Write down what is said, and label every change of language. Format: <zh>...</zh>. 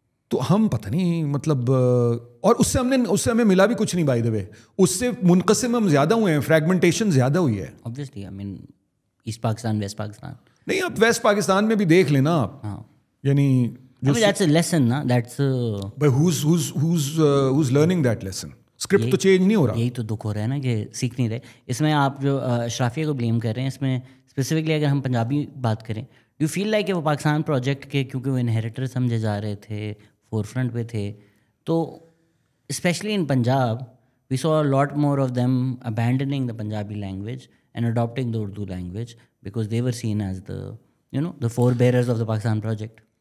<ur>تو ہم پتہ نہیں مطلب, اور اس سے ہمیں ملا بھی کچھ نہیں بائی دا وے. اس سے منقسم ہم زیادہ ہوئے ہیں, فریگمنٹیشن زیادہ ہوئی ہے.</ur> <en>obviously I mean East Pakistan, West Pakistan.</en> <ur>نہیں, آپ ویسٹ پاکستان میں بھی دیکھ لینا آپ, یعنی</ur> <en>that's a lesson نا, that's but who's learning that lesson.</en> <ur>Script تو چینج نہیں ہو رہا. یہی تو دکھ ہو رہا ہے نا کہ سیکھ نہیں رہے. اس میں آپ جو اشرافیہ کو بلیم کر رہے ہیں, اس میں اسپیسیفکلی اگر ہم پنجابی بات کریں,</ur> <en>do feel like</en> <ur>کہ وہ پاکستان پروجیکٹ کے کیونکہ وہ انہیریٹر سمجھے جا رہے تھے, فور فرنٹ پہ تھے, تو</ur> <en>Especially in Punjab we saw a lot more of them abandoning the Punjabi language and adapting the Urdu language because they were seen as the for bearers of the Pakistan project.</en>